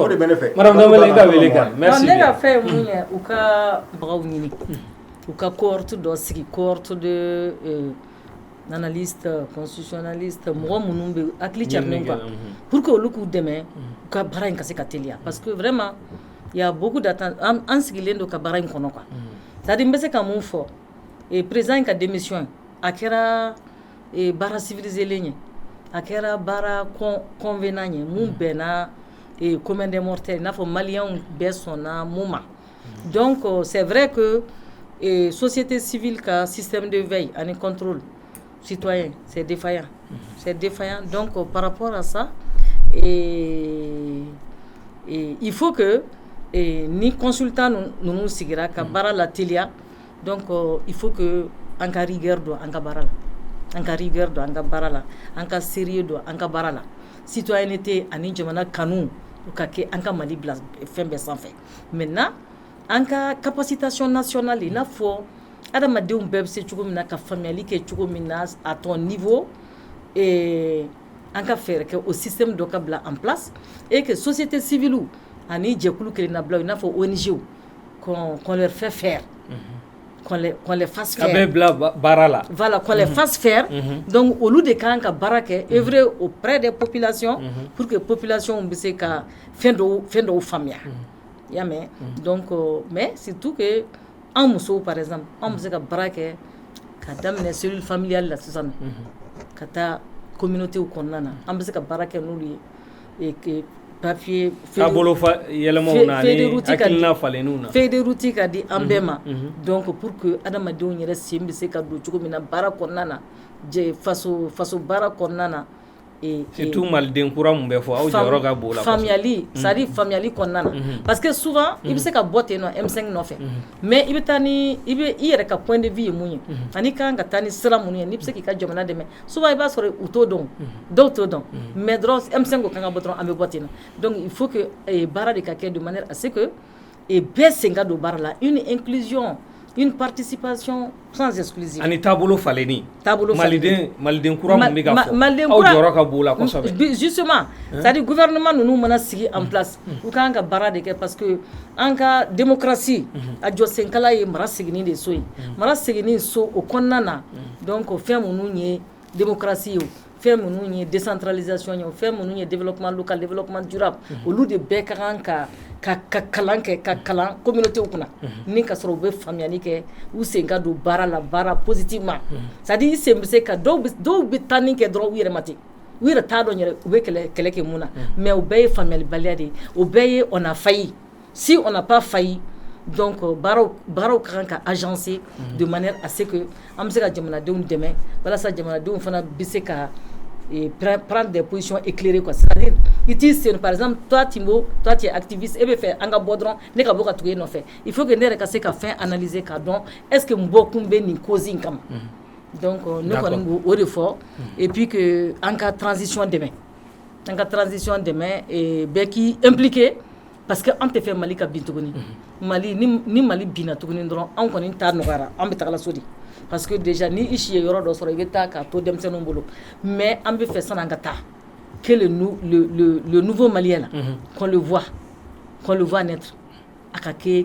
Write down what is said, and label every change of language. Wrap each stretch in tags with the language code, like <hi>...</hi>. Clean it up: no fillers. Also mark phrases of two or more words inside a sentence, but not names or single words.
<bm>o de bɛ ne fɛ madame Dembele i ka wele kan merci ne ka fɛn mun ye u ka bagaw ɲini u ka cohorte dɔ sigi</bm> <fr>cohorte de analyste constitutionnaliste</fr> <bm>mɔgɔ minnu bɛ hakili carinen</bm> <fr>quoi pour que</fr> <bm>olu k'u dɛmɛ u ka baara in ka se ka teliya</bm> <fr>parce que vraiment il y a beaucoup d'attentes</fr> <bm>an sigilen don ka baara in kɔnɔ</bm> <fr>quoi c'est-à-dire</fr> <bm>n bɛ se ka mun fɔ président in ka démission a kɛra baara civiliselen ye a kɛra baara convenant ye mun bɛnna</bm> <fr>commun des mortels</fr> <bm>i n'a fɔ maliyɛnw bɛɛ sɔnna mun ma</bm> <fr>donc c'est vrai que société civile</fr> <bm>ka</bm> <fr>système de veille</fr> <bm>ani</bm> <fr>contrôle citoyen c'est défaillant donc par rapport à ça il faut que</fr> <bm>ni consultant ninnu sigira ka baara la teliya</bm> <fr>donc il faut que</fr> <bm>an ka rigueur don an ka baara la an ka rigueur don an ka baara la an ka sérieux don an ka baara la citoyenneté ani jamana kanu o ka kɛ an ka Mali bila fɛn bɛɛ sanfɛ maintenant an ka</bm> <fr>capacitation nationale</fr> <bm>i n'a fɔ adamadenw bɛɛ bɛ se cogo min na ka faamuyali kɛ cogo min na</bm> <fr>à ton niveau</fr> <bm>an ka fɛɛrɛ kɛ o système dɔ ka bila</bm> <fr>en place et que société civile</fr> <bm>ani jɛkulu kelenna bila i n'a fɔ ONG</bm> <fr>qu'on leur fait faire qu'on les fasse faire voilà qu'on les fasse faire donc</fr> <bm>olu de kan ka baara kɛ</bm> <fr>œuvrer auprès des populations pour que</fr> <bm>population bɛ se ka fɛn dɔw faamuya ya mɛn</bm> <fr>donc mais surtout que</fr> <bm>an musow</bm> <fr>par exemple</fr> <bm>an bɛ se ka baara kɛ ka daminɛ</bm> <fr>cellule familiale</fr> <bm>la sisan ka taa communauté kɔnɔna na an bɛ se ka baara kɛ n'olu ye</bm> <fr>et papier</fr> <bm>yɛlɛmaw na ni hakilina falenniw na</bm> <fr>feuille de route</fr> <bm>ka di an bɛɛ ma</bm> <fr>donc pour que</fr> <bm>adamadenw yɛrɛ sen bɛ se ka don cogo min na baara kɔnɔna na faso baara kɔnɔna na surtout maliden kura mun bɛ fɔ aw jɔyɔrɔ ka bon la faamuyali</bm> <fr>c'est à dire</fr> <bm>faamuyali kɔnɔna na</bm> <fr>parce que souvent</fr> <bm>i bɛ se ka bɔ ten nɔ M5 nɔfɛ mais i bɛ taa ni i yɛrɛ ka</bm> <fr>point de vue</fr> <bm>ye mun ye ani kan ka taa ni sira mun ye n'i bɛ se k'i ka jamana dɛmɛ souvent i b'a sɔrɔ u t'o dɔn dɔw t'o dɔn mais dɔrɔn M5 ko kan ka bɔ dɔrɔn an bɛ bɔ ten nɔ</bm> <fr>donc il faut que</fr> <bm>baara de ka kɛ</bm> <fr>de manière à ce que</fr> <bm>bɛɛ sen ka don baara la</bm> <fr>une inclusion une participation sans exclusive</fr> <bm>ani taabolo falenni maliden kura mun bɛ ka fɔ aw jɔyɔrɔ ka bon la kosɛbɛ</bm> <fr>justement c'est à dire gouvernement</fr> <bm>ninnu mana sigi</bm> <fr>en place</fr> <bm>u kan ka baara de kɛ</bm> <fr>parce que</fr> <bm>an ka démocratie a jɔ senkala ye mara seginni de so ye mara seginni so o kɔnɔna na donc fɛn minnu ye démocratie ye fɛn minnu ye décentralisation ye fɛn minnu ye</bm> <fr>développement local développement</fr> <bm>durable olu de bɛɛ ka kan ka kalan kɛ ka kalan communauté kunna ni ka sɔrɔ u bɛ faamuyali kɛ u sen ka don baara la baara</bm> <fr>positivement c'est à dire</fr> <bm>i sen bɛ se ka dɔw bɛ taa ni kɛ dɔrɔn u yɛrɛ ma ten u yɛrɛ t'a dɔn yɛrɛ u bɛ kɛlɛ kɛ mun na mais o bɛɛ ye faamuyalibaliya de ye o bɛɛ ye</bm> <fr>on a failli si on n'a pas failli donc</fr> <bm>baaraw ka kan ka agencer de manière à ce que an bɛ se ka jamanadenw dɛmɛ walasa jamanadenw fana bɛ se ka</bm> <fr>prendre des positions éclairées quoi c'est-à-dire par exemple toi Timbo toi tu es activiste et</fr> <bm>be fait an ka bɔ dɔrɔn ne ka bɔ ka tugu e nɔfɛ</bm> <fr>il faut que</fr> <bm>ne yɛrɛ ka se ka fɛn analyser ka dɔn</bm> <fr>est-ce que</fr> <bm>n bɔ kun bɛ nin cause in kama donc ne kɔni b'o de fɔ</bm> <fr>et puis que</fr> <bm>an ka transition dɛmɛ bɛɛ k'i impliqué parce que an tɛ fɛ Mali ka bin tuguni Mali ni Mali binna tuguni dɔrɔn an kɔni ta nɔgɔyara an bɛ tagala so de</bm> <fr>parce que déjà</fr> <bm>ni i si ye yɔrɔ dɔ sɔrɔ i bɛ taa k'a to denmisɛnninw bolo mais an bɛ fɛ sani an ka taa</bm> <fr>que le nouveau malien là qu'on le voit naître</fr> <bm>a ka kɛ</bm>